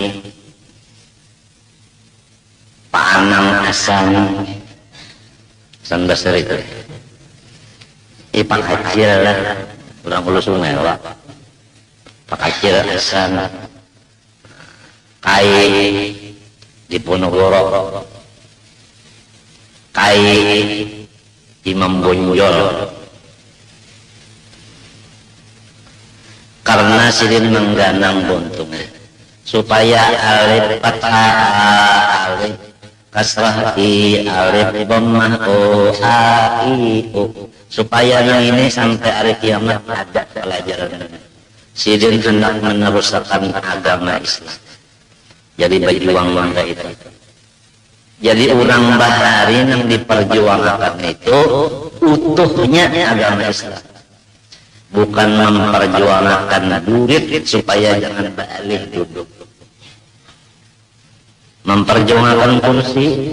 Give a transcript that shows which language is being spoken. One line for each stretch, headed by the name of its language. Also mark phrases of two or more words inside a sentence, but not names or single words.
Banjar: Pak Anang Hasan, Sanbasar itu, Pak Kacil lah, ulang ulu sungai lah, Pak Kacil Hasan, Kai di Ponorogo, Kai Imam Bonjol. Karena silin mengganang buntung supaya alif fathah alif kasrah i alif dhammah o a i u, supaya yang ini sampai hari kiamat ada pelajaran. Silin hendak meneruskan agama Islam, jadi berjuang bangga itu. Jadi orang bahari yang diperjuangkan itu utuhnya agama Islam, bukan memperjuangkan duit supaya jangan balik duduk, memperjuangkan kursi.